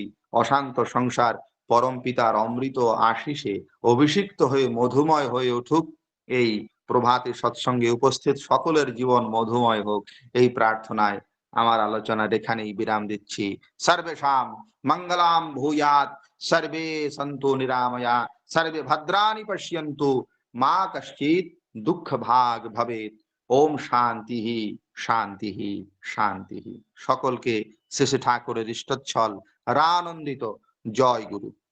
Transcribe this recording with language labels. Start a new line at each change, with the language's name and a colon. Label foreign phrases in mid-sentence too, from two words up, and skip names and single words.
Bangla: অশান্ত সংসার পরম পিতার অমৃত আশিসে অভিষিক্ত হয়ে মধুময় হয়ে উঠুক। এই প্রভাতে সৎসঙ্গে উপস্থিত সকলের জীবন মধুময় হোক, এই প্রার্থনায় আমার আলোচনার এখানেই বিরাম দিচ্ছি।
Sanskrit: সর্বেষাং মঙ্গলাম ভূয়াৎ, সর্বে সন্তু নিরাময়া, সর্বে ভদ্রাণি পশ্যন্তু, মা কশ্চিৎ দুঃখ ভাগ ভবেৎ। ওম শান্তি শান্তি শান্তি।
Bangla: সকলকে শেষে ঠাকুরের ইষ্টচ্ছল রানন্দিত জয় গুরু।